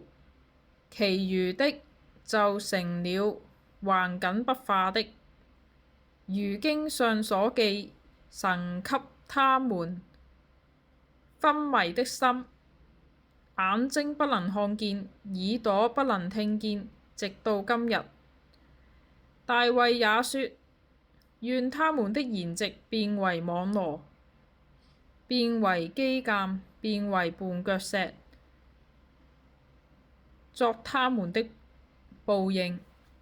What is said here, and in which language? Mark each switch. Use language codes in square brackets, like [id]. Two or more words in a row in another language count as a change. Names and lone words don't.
[zh] 其餘的就成了頑梗不化的。如經上所記，神給他們昏迷的心，眼睛不能看見，耳朵不能聽見，直到今日。大衛也說：願他們的筵席變為網羅，變為機檻，變為絆腳石，作他們的報應。